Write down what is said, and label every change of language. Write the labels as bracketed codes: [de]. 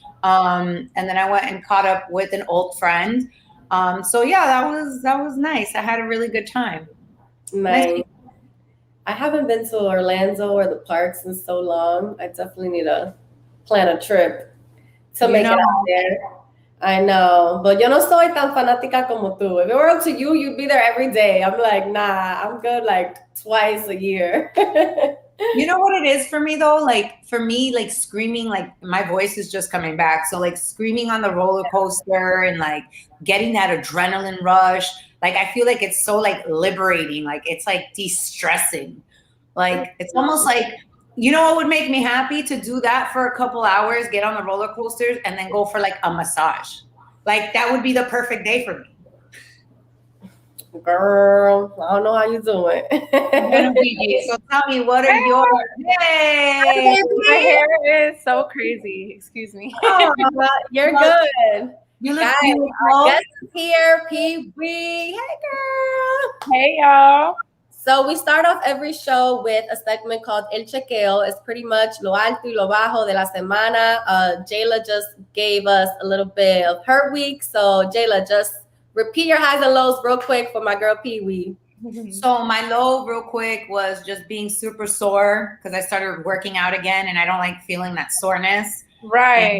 [en] And then I went and caught up with an old friend. So yeah, that was nice. I had a really good time. Nice. I haven't been to Orlando or the parks in so long. I definitely need to plan a trip to make it out there. I know, but [es] yo no soy tan fanática como tú. [en] If it were up to you, you'd be there every day. I'm like, nah, I'm good like twice a year. You know what it is for me though? Like for me, like screaming, like my voice is just coming back. So like screaming on the roller coaster and like getting that adrenaline rush. Like I feel like it's so like liberating. Like it's like de-stressing. Like it's almost like, what would make me happy? To do that for a couple hours, get on the roller coasters, and then go for like a massage. Like that would be the perfect day for me. Girl, I don't know how you doing. So tell me, what are your My hair is so crazy. Excuse me. Oh, you're good. You look Guys, beautiful. our guest is here, PeeWee. Hey, girl. Hey, y'all. So we start off every show with a segment called El Chequeo. It's pretty much [es] lo alto y lo bajo de la semana. [en] Jaylah just gave us a little bit of her week. So Jaylah, just repeat your highs and lows real quick for my girl PeeWee. So my low real quick was just being super sore because I started working out again and I don't like feeling that soreness. Right.